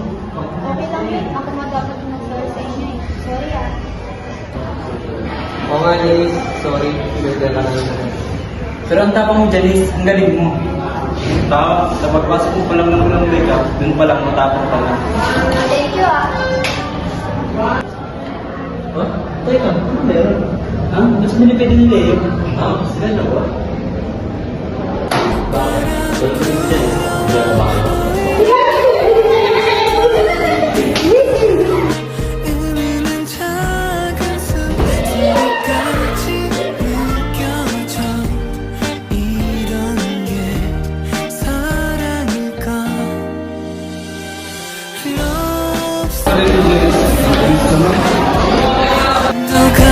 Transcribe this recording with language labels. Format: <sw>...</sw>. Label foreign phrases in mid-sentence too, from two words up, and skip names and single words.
<tl>Okay lang yun. Ako nga dapat nag-sorry sa inyo eh. Sorry Oo nga, Janice. Sorry. Pinagdala ka na naman. Pero ang tapang mo, Janice. Ang galing mo. Sa pagpasok mo pa lang ng makeup, dun pa lang matapang ka na.</tl> <en>Thank you</en> <tl>Huh? Teka, ano meron? Mas nilipid din nila yun. Sila na ba?</tl> <ko>의미는 작아서 끝까지 느껴져 이런 게 사랑일까 더</ko>